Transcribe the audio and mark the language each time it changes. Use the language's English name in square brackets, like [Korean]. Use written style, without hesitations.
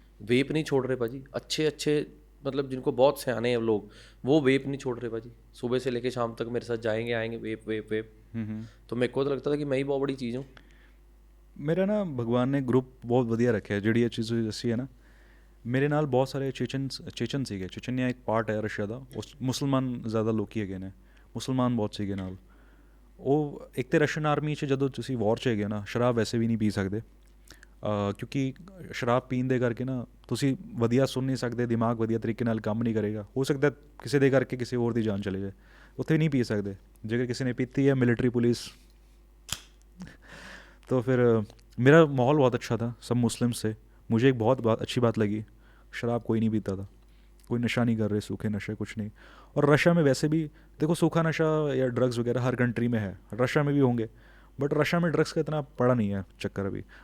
[Hindi] वेप नहीं छोड़ रहे भाजी, अच्छे मतलब जिनको बहुत सियाने हैं लोग, वो वेप नहीं छोड़ रहे भाजी। सुबह से लेके शाम तक मेरे साथ जाएंगे आएंगे, वेप। तो मेरे को तो लगता था कि मैं ही बहुत बड़ी चीज़ हूँ। मेरा ना भगवान ने ग्रुप बहुत वधिया रखे है, [Punjabi] ਜਿਹੜੀ ਇਹ ਚੀਜ਼ ਦੱਸੀ ਹੈ ਨਾ। ਮੇਰੇ ਨਾਲ ਬਹੁਤ ਸਾਰੇ ਚੇਚਨ ਸੀਗੇ। ਚੇਚਨਿਆ ਇੱਕ ਪਾਰਟ ਹੈ ਰਸ਼ੀਆ ਦਾ, ਉਸ ਮੁਸਲਮਾਨ ਜ਼ਿਆਦਾ ਲੋਕੀ ਹੈਗੇ ਨੇ, ਮੁਸਲਮਾਨ ਬਹੁਤ ਸੀਗੇ ਨਾਲ। ਉਹ ਇੱਕ ਤਾਂ ਰਸ਼ੀਅਨ ਆਰਮੀ 'ਚ ਜਦੋਂ ਤੁਸੀਂ ਵਾਰ 'ਚ ਹੈਗੇ ਨਾ, ਸ਼ਰਾਬ ਵੈਸੇ ਵੀ ਨਹੀਂ ਪੀ ਸਕਦੇ, ਕਿਉਂਕਿ ਸ਼ਰਾਬ ਪੀਣ ਦੇ ਕਰਕੇ ਨਾ ਤੁਸੀਂ ਵਧੀਆ ਸੁਣ ਨਹੀਂ ਸਕਦੇ, ਦਿਮਾਗ ਵਧੀਆ ਤਰੀਕੇ ਨਾਲ ਕੰਮ ਨਹੀਂ ਕਰੇਗਾ। ਹੋ ਸਕਦਾ ਕਿਸੇ ਦੇ ਕਰਕੇ ਕਿਸੇ ਹੋਰ ਦੀ ਜਾਨ ਚਲੇ ਜਾਏ, ਉੱਥੇ ਨਹੀਂ ਪੀ ਸਕਦੇ। ਜੇਕਰ ਕਿਸੇ ਨੇ ਪੀਤੀ ਹੈ, मिलिट्री पुलिस। [Hindi] तो फिर मेरा माहौल बहुत अच्छा था, सब मुस्लिम से। मुझे एक बहुत अच्छी बात लगी, शराब कोई नहीं पीता था, कोई नशा नहीं कर रहे, सूखे नशे कुछ नहीं। और रशिया में वैसे भी देखो सूखा नशा या ड्रग्स वगैरह हर कंट्री में है, रशिया में भी होंगे, बट रशिया में ड्रग्स का इतना पड़ा नहीं है चक्कर अभी।